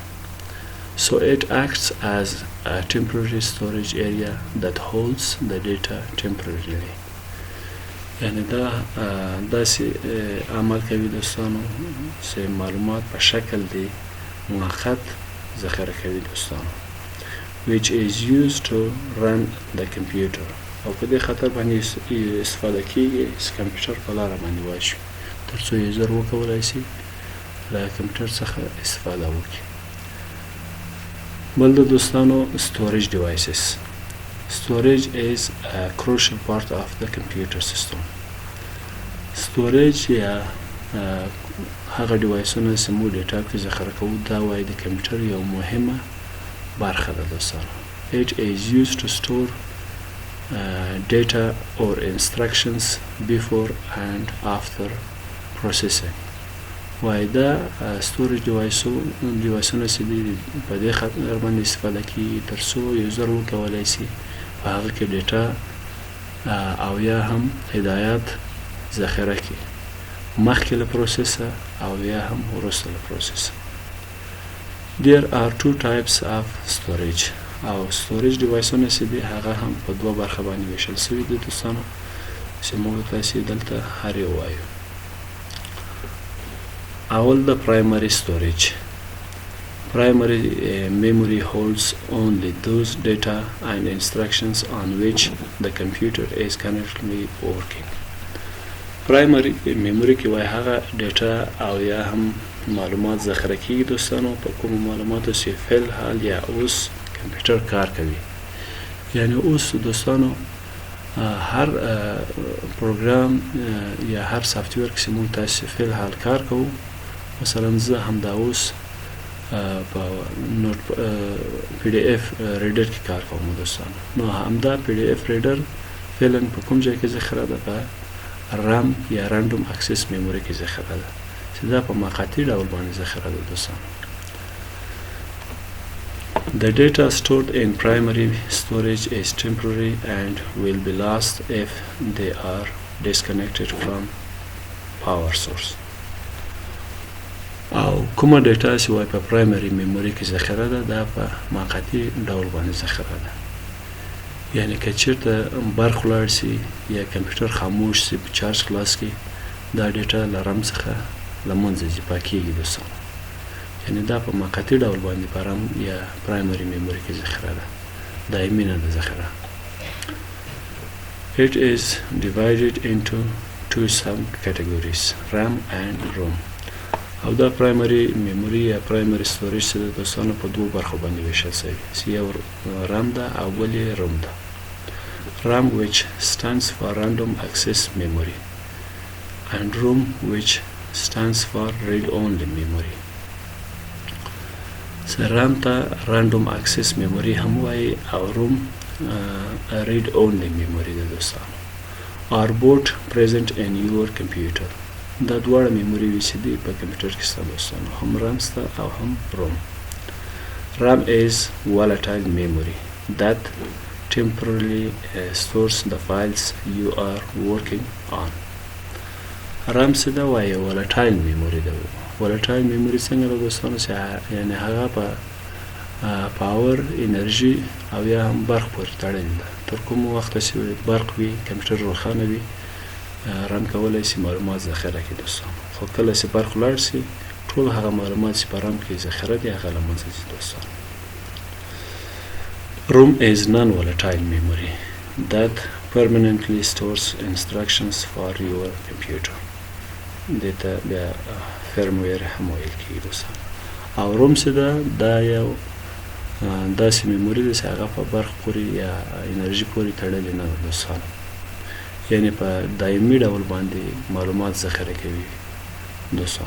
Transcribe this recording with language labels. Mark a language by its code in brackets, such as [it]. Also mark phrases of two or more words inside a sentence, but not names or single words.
[en] So it acts as a temporary storage area that holds the data temporarily. [ps] یعنی دا داسې عمل کوي دوستانو چې معلومات په شکل دی موقت ذخیره کوي دوستانو. [en] which is used to run the computer. [ps] او په دې خاطر باندې استفاده کیږي چې کمپیوټر په لاره باندې واشي تر څو یې زر وکولای شي له کمپیوټر څخه استفاده وکړي. بل د دوستانو [en] storage devices. Storage is a crucial part of the computer system. [ps] Storage یا هغه ډیوایسونه چې موږ ډیټا کې ذخیره کوو دا وایي د کمپیوټر یو مهمه برخه ده دوستانو. [en] It is used to store data or instructions before and after processing. [ps] وایي دا storage ډیوایسونه چې دي په دې خاطر باندې استفاده کیږي تر څو یو زر وکولای شي په هغه کې ډیټا او یا هم هدایات ذخیره کړي مخکې له پروسسه او یا هم وروسته له پروسسه. [en] There are two types of storage. [ps] او [en] storage deviceونه [ps] چې دي هغه هم په دوه برخه باندې ویشل شوي دي دوستانو چې موږ تاسې دلته هر یو وایو. اول د [en] primary storage. Primary memory holds only those data and instructions on which the computer is currently working. primary memory [ps] کې وای هغه ډیټا او یا هم معلومات ذخیره کیږي دوستانو، په کوم معلوماتو چې فعل حال یا اوس کمپیوټر کار کوي. یعنی اوس دوستانو هر پروګرام یا هر سافټویر کې موږ تاسو فعل حال کار کوو، مثلا زه همدا اوس په نوٹ [en] PDF reader [ps] کې کار کوم دوستانو. نو همدا [en] PDF reader [ps] فعلا په کوم ځای کې ذخیره ده؟ په رام یا [en] random access memory [ps] کې ذخیره ده، چې دا په مقاطع ډول باندې ذخیره ده دوستانو. [en] The data stored in primary storage is temporary and will be lost if they are disconnected from power source. [ps] او کومه ډیټا چې وای په [en] primary memory [ps] کې ذخیره ده، دا په مقاطع ډول باندې ذخیره ده. یعنی که چیرته برق ولاړ شي یا کمپیوټر خاموش شي په چارج خلاص کې، دا ډیټا له رام څخه له منځه ځي، پاکېږي دوستانو. یعنی دا په مقاطع ډول باندې په رام یا [en] primary memory [ps] کې ذخیره ده، دایمي نه ده ذخیره. [en] It is divided into two subcategories, RAM and ROM. [ps] او دا [en] primary memory [ps] یا [en] primary storage [ps] چې د دوستانو په دوه برخو باندې ویشل شوی، چې یو رام ده او بل یې روم ده. [en] RAM which stands for random access memory and ROM which stands for read only memory. So RAM ته random access memory [ps] هم وایي او [en] ROM read only memory [ps] ده دوستانو. [en] are both present in your computer. [ps] دا دواړه میموري وي چې دي په کمپیوټر کې شته دوستانو، هم رام شته او هم روم. [en] RAM is volatile memory that temporarily stores the files you are working on. [ps] RAM څه ده وایي؟ [en] volatile memory [ps] ده. [en] volatile memory [ps] څنګه ده دوستانو؟ چې یعنی هغه په پاور، انرژي او یا هم برق پورې تړلې ده. تر کوم وخته چې برق وي، کمپیوټر روښانه وي، رام کولای شي معلومات ذخیره کړي دوستانو. خو کله چې برق ولاړ شي، ټول هغه معلومات چې په رام کې ذخیره دي هغه له منځه ځي دوستانو. [en] ROM is non-volatile memory that permanently stores instructions for your computer. [ps] دې ته بیا فرمویر هم ویل کېږي دوستانو. او روم چې ده، دا یو داسې میموري ده چې هغه په برق پورې یا انرژي پورې تړلې نه ده دوستانو. یعنی په دایمي ډول باندې معلومات ذخیره کوي دوستانو.